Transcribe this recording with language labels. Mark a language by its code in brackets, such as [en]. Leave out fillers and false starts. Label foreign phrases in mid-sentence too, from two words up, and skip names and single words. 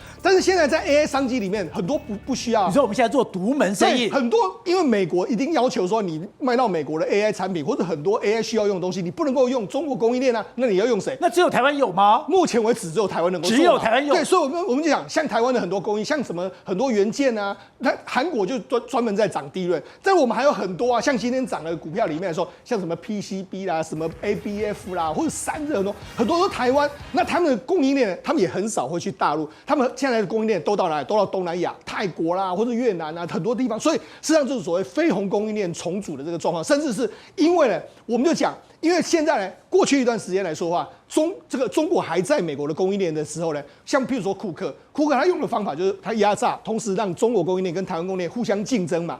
[zh] 但是現在在 AI 商機裡面，很多不需要。你說我們現在做獨門生意，很多因為美國一定要求說，你賣到美國的 AI 產品或者很多 AI 需要用的東西，你不能夠用中國供應鏈啊，那你要用誰？那只有台灣有嗎？目前為止只有台灣能夠做，只有台灣有。對，所以我們就講，像台灣的很多供應，像什麼很多元件啊，那韓國就專門在漲低潤，但我們還有很多啊，像今天漲的股票裡面來說，像什麼 PCB 啦，什麼 ABF 啦，或者散熱很多都台灣。那他們的供應鏈，他們也很少會去大陸，他們現在的供應鏈都到哪裡？都到東南亞、泰國啦，或者越南啊，很多地方。所以實際上就是所謂非紅供應鏈重組的這個狀況，甚至是因為呢，我們就講，因為現在呢，過去一段時間來說的話，中國還在美國的供應鏈的時候呢，像譬如說庫克他用的方法就是他壓榨，同時讓中國供應鏈跟台灣供應鏈互相競爭嘛。